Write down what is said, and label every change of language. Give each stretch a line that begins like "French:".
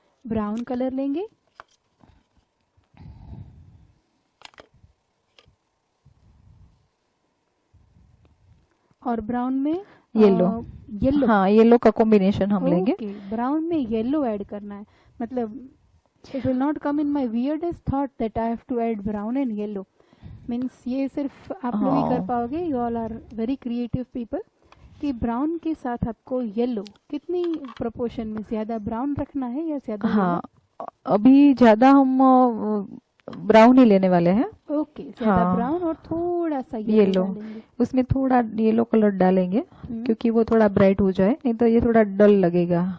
Hindi: Brown colour लेंगे, और brown में येलो। येलो, हाँ, येलो का कॉम्बिनेशन हम लेंगे। ओके, ब्राउन में येलो ऐड करना है, मतलब
English: It will not come in my weirdest thought that I have to add brown and yellow.
Hindi: Means ये सिर्फ आप लोग ही कर हाँ। पाओगे.
English: You all are very creative people.
Hindi: कि ब्राउन के साथ आपको येलो कितनी प्रोपोर्शन में, ज्यादा ब्राउन रखना है या ज्यादा हाँ, अभी ज्यादा हम ब्राउन ही लेने वाले हैं. ओके, ज्यादा हाँ। ब्राउन और थोड़ा सा येलो, येलो डालेंगे. उसमें थोड़ा येलो कलर डालेंगे क्योंकि वो थोड़ा ब्राइट हो जाए, नहीं तो ये थोड़ा डल लगेगा.